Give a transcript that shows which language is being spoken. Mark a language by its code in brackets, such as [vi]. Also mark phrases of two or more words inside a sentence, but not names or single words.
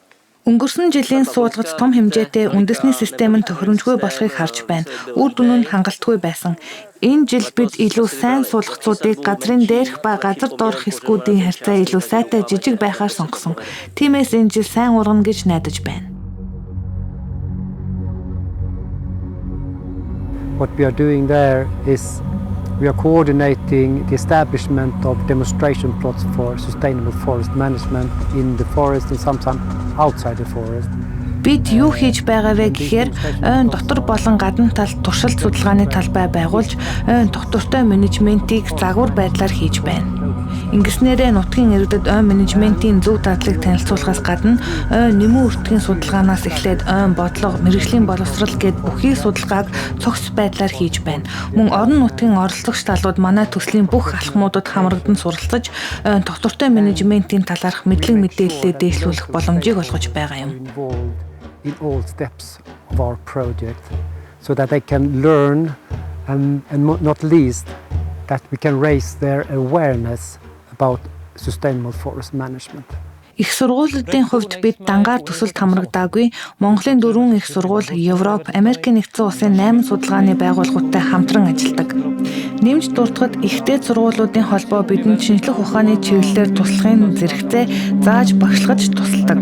[mn] Өнгөрсөн жилийн суулгац том хэмжээтэй үндэсний систем нь тохиромжгүй болохыг харж байна. Үр дүн нь хангалтгүй байсан. Энэ жил бид илүү сайн суулгацуудыг газрын дээрх ба газар доорх хэсгүүдийн харьцаа илүү сайтай жижиг байхаар сонгосон. Тиймээс энэ жил сайн ургана гэж найдаж байна. [en] What we are doing there is we are coordinating the establishment of demonstration plots for sustainable forest management in the forest and sometimes outside the forest. [mn] Бид юу хийж байгаа вэ гэхээр ойн дотор болон гадна талд туршилт судалгааны талбай байгуулж ойн доктортой менежментийг загвар байдлаар хийж байна. Ингэснээрээ нутгийн иргэдэд ойн менежментийн зөв дадлыг танилцуулахаас гадна ойн нэмэн өртгийн судалгаанаас эхлээд ойн бодлого, мэргэжлийн боловсрал гэд бүхий судалгааг цогц байдлаар хийж байна. Мөн орон нутгийн оролцогч талууд манай төслийн бүх алхмуудад хамрагдан суралцаж ойн доктортой менежментийн талаарх мэдлэг мэдээллээ дээшлүүлэх боломжийг олгож байгаа юм. [en] In all steps of our project so that they can learn and not least that we can raise their awareness about sustainable forest management. [mn] Их сургуулиудын хувьд бид дангаар төсөлд хамрагдаагүй. Монголын 4 их сургууль, Европ, Америкийн нэгдсэн улсын 8 судалгааны байгууллагуудтай хамтран ажилладаг. Нэмж дуртахад ихтэй сургуулиудын холбоо бидэнд шинжлэх ухааны чиглэлээр туслахын зэрэгцээ зааж багшлахад тусалдаг.